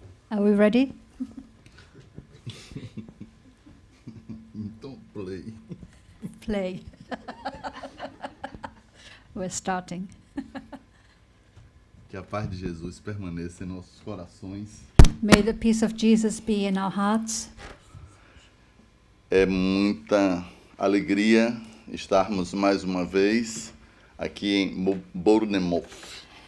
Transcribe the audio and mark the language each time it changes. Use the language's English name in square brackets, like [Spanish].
[English] Are we ready? [Portuguese] Então, play. [English] Play. We're starting. [Portuguese] Que a paz de Jesus permaneça em nossos corações. [English] May the peace of Jesus be in our hearts. [Portuguese] É muita alegria estarmos mais uma vez aqui em Bournemouth.